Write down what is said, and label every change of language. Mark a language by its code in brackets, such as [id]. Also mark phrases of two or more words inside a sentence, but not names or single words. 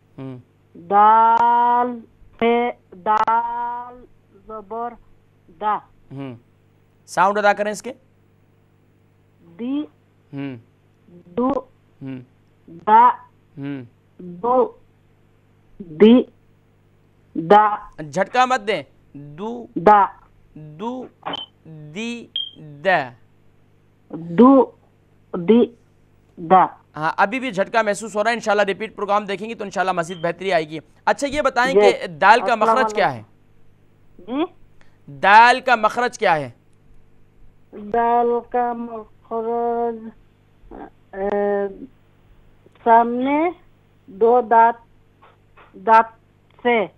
[ur] دال زبر دا. ساؤنڈ ادا کریں اس کے. دی دو دا دو دی دا. جھٹکا مت دیں. دو دا دو دی دا. دو دی دا. ہاں ابھی بھی جھٹکا محسوس ہو رہا ہے. انشاءاللہ [en] repeat program [ur] دیکھیں گے تو انشاءاللہ مزید بہتری آئے گی. اچھا یہ بتائیں کہ دال کا مخرج کیا ہے؟ جی دال کا مخرج کیا ہے؟ دال کا مخرج سامنے دو دانت سے.